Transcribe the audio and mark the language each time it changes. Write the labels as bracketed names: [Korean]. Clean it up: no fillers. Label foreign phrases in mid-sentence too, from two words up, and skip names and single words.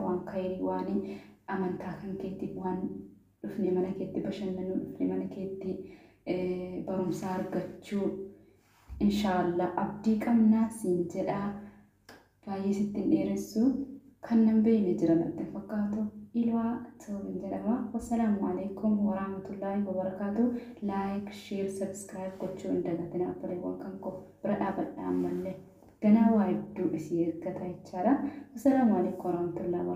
[Oromo] Waan khayrii waan amantaa kan keetti waan dhufne mana keetti bashannanuu dhufne mana keetti barumsa argachuu inshaallah abdii qabnaa siin jedha. Baay'ee sittin dheeressu kan nan beeyne jira natti fakkaatu ilwaa ta'uun jedhama. [Arabic] والسلام عليكم ورحمة الله وبركاته. [English] Like, share, subscribe [Oromo] gochuu hin dagatinaa obboleewwan kan koo bira dhaabadhaa ammallee ganaa waa hedduu isii eeggata jechaadha. [Arabic] والسلام عليكم ورحمة الله